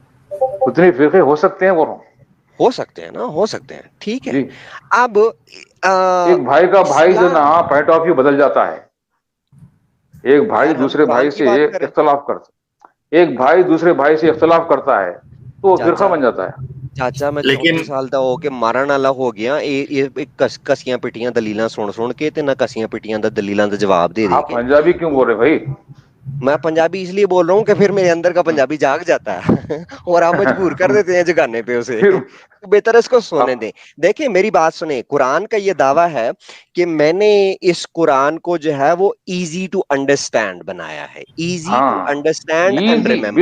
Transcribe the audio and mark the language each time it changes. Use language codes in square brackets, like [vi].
[ur] اتنے فرقے ہو سکتے ہیں، وہ ہو سکتے ہیں نا، ہو سکتے ہیں، ٹھیک ہے. جی، اب ایک بھائی کا بھائی جو نا پوائنٹ آف ویو بدل جاتا ہے. ایک بھائی یار ہم دوسرے قرآن بھائی کی سے بات کریں، اختلاف کرتا. ایک بھائی دوسرے بھائی سے اختلاف کرتا ہے تو وہ فرقہ بن جاتا ہے. [pa] چاچا میں 34 سال دا ہو کے مارن والا ہو گیا, کسیاں پٹیاں دلیلاں سن کے تے نہ کسیاں پٹیاں دا دلیلاں دا جواب دے [ur] آپ پنجابی کیوں بول رہے بھائی؟ میں پنجابی اس لیے بول رہا ہوں کہ پھر میرے اندر کا پنجابی جاگ جاتا ہے اور آپ مجبور کر دیتے ہیں جگانے پہ اسے. بہتر اس کو سونے دیں. دیکھیں میری بات سنیں, قرآن کا یہ دعویٰ ہے کہ میں نے اس قرآن کو جو ہے وہ [en] Easy to understand بنایا ہے, easy to understand and remember.